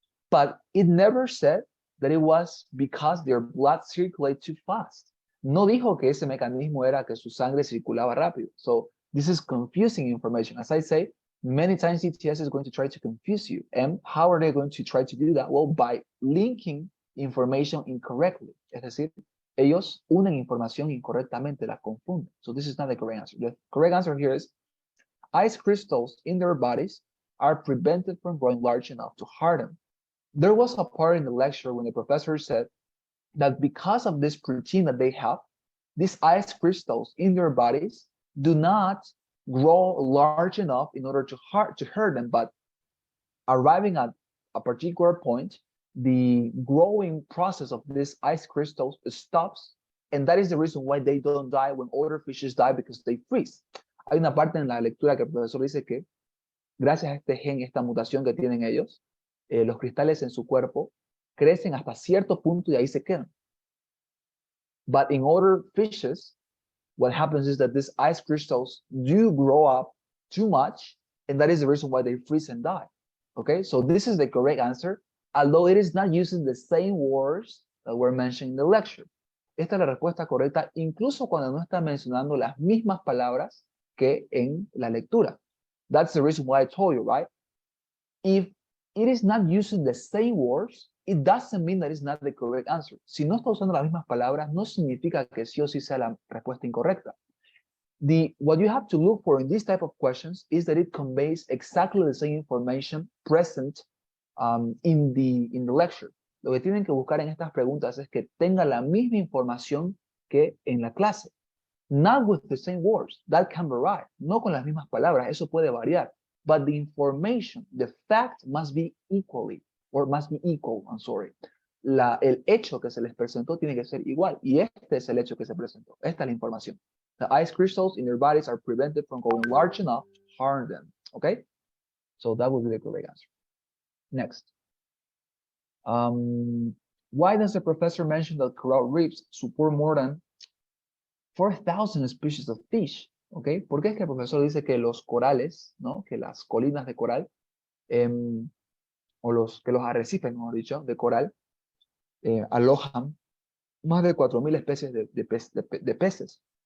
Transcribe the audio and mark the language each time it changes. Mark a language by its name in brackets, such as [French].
[English] But it never said that it was because their blood circulated too fast. [Spanish] No dijo que ese mecanismo era que su sangre circulaba rápido. [English] So this is confusing information. As I say, many times ETS is going to try to confuse you. And how are they going to try to do that? Well, by linking information incorrectly. [Spanish] Es decir, ellos unen información incorrectamente, la confunden. [English] So this is not the correct answer. The correct answer here is ice crystals in their bodies are prevented from growing large enough to harden. There was a part in the lecture when the professor said that because of this protein that they have, these ice crystals in their bodies do not grow large enough in order to hurt them, but arriving at a particular point, the growing process of these ice crystals stops, and that is the reason why they don't die when other fishes die, because they freeze. [Spanish] Hay una parte en la lectura que el profesor dice que gracias a este gen, esta mutación que tienen ellos, los cristales en su cuerpo crecen hasta cierto punto y ahí se quedan. [English] But in other fishes, what happens is that these ice crystals do grow up too much, and that is the reason why they freeze and die. Okay, so this is the correct answer, although it is not using the same words that were mentioned in the lecture. [Spanish] Esta es la respuesta correcta, incluso cuando no está mencionando las mismas palabras que en la lectura. [English] That's the reason why I told you, right? If it is not using the same words, it doesn't mean that it's not the correct answer. [Spanish] Si no está usando las mismas palabras, no significa que sí o sí sea la respuesta incorrecta. [English] What you have to look for in this type of questions is that it conveys exactly the same information present in the lecture. [Spanish] Lo que tienen que buscar en estas preguntas es que tenga la misma información que en la clase. [English] Not with the same words, that can vary. [Spanish] No con las mismas palabras, eso puede variar. [English] But the information, the fact must be equal, I'm sorry. [Spanish] El hecho que se les presentó tiene que ser igual, y este es el hecho que se presentó. Esta es la información. [English] The ice crystals in their bodies are prevented from growing large enough to harm them. Okay? So that would be the correct answer. Next. Why does the professor mention that coral reefs support more than 4,000 species of fish? Okay? [Spanish] ¿Por qué es que el profesor dice que los corales, ¿no? Que las colinas de coral, o que los arrecifes, mejor dicho, de coral, alojan más de 4,000 especies de peces?